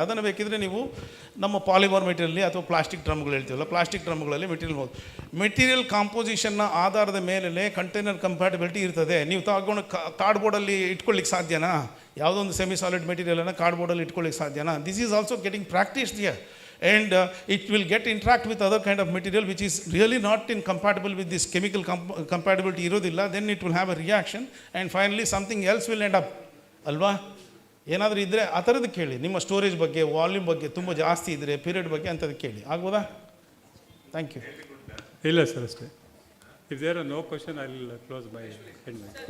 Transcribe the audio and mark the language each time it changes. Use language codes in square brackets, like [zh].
[kn] ಅದನ್ನು ಬೇಕಿದ್ರೆ ನೀವು ನಮ್ಮ ಪಾಲಿಮರ್ ಮೆಟೀರಿಯಲ್ಲಿ ಅಥವಾ ಪ್ಲಾಸ್ಟಿಕ್ ಡ್ರಮ್ಗಳು ಹೇಳ್ತೀವಲ್ಲ, ಪ್ಲಾಸ್ಟಿಕ್ ಡ್ರಮ್ಗಳಲ್ಲಿ ಮೆಟೀರಿಯಲ್ ಕಾಂಪೋಸಿಷನ್ನ ಆಧಾರದ ಮೇಲೆ ಕಂಟೈನರ್ ಕಂಪ್ಯಾಟಿಬಿಲಿಟಿ ಇರ್ತದೆ. ನೀವು ತಗೊಂಡು ಕಾರ್ಡ್ಬೋರ್ಡಲ್ಲಿ ಇಟ್ಕೊಳ್ಳಿಕ್ಕೆ ಸಾಧ್ಯನಾ? ಯಾವುದೋ ಒಂದು ಸೆಮಿ ಸಾಲಿಡ್ ಮೆಟೀರಿಯಲನ್ನು ಕಾರ್ಡ್ಬೋರ್ಡಲ್ಲಿ ಇಟ್ಕೊಳ್ಳಿಕ್ಕೆ ಸಾಧ್ಯನಾ? [en] This is also getting practised here. And it will get interact with other kind of material which is really not compatible with this chemical compatibility irodilla. Then it will have a reaction and finally something else will end up. [kn] Alva? ಏನಾದರೂ ಇದ್ದರೆ ಆ ಥರದ್ದು ಕೇಳಿ. ನಿಮ್ಮ storage ಬಗ್ಗೆ, volume ಬಗ್ಗೆ ತುಂಬ ಜಾಸ್ತಿ ಇದ್ದರೆ, ಪೀರಿಯಡ್ ಬಗ್ಗೆ ಅಂಥದ್ದು ಕೇಳಿ. ಆಗ್ಬೋದಾ? Thank you. ಇಲ್ಲ ಸರ್, ಅಷ್ಟೇ. [en] If there are no question I will close my head.